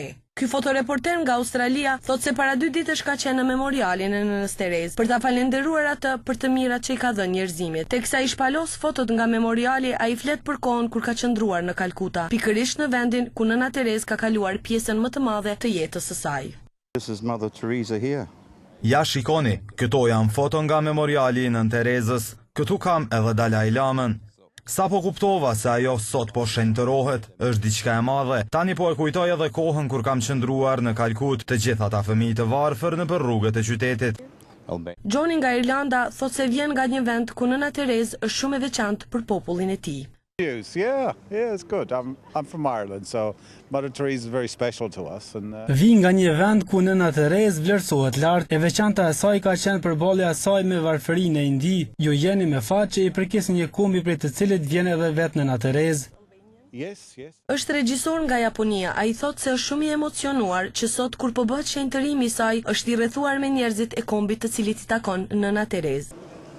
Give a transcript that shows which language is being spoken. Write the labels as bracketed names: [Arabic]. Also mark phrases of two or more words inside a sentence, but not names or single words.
[Albanian] Ky fotoreporter nga Australia thot se para 2 ditësh ka qenë në memorialin e nënës Terezë për ta falendëruar atë për të mirat që i ka dhënë njerëzimit. Teksa i shpalos fotot nga memoriali, ai flet për kohën kur ka qëndruar në Kalkuta, pikërisht në vendin ku nëna Terezë ka kaluar pjesën më të madhe të jetës së saj. [English] This is Mother Teresa here. [Albanian] Ja shikoni, këto janë foto nga memoriali nën Terezës, këtu kam edhe Dalai Lamën. Sa po kuptova se ajo sot po shenjtërohet, është diçka e madhe. Tani po e kujtoj edhe kohën kur kam qëndruar në Kalkut, të gjithë ata fëmijë të varfër nëpër rrugët e qytetit. Johnny nga Irlanda thot se vjen nga një vend ku nëna Terezë është shumë e veçantë për popullin e tij. [English] Yeah, it's good. I'm from Ireland, so Mother Teresa is very special to us. [Albanian] Vi nga një vend ku nëna Terezë vlerësohet lart, e veçanta e saj ka qenë përballja e saj me varfërinë e Indi. Ju jeni me fat që i përkisni një kombi prej të cilit vjen edhe vetë nëna Terezë. Yes. Është regjisor nga Japonia, ai thotë se është shumë i emocionuar që sot kur po bëhet shenjtërimi i saj, është i rrethuar me njerëzit e kombit të cilit i takon nëna Terezë.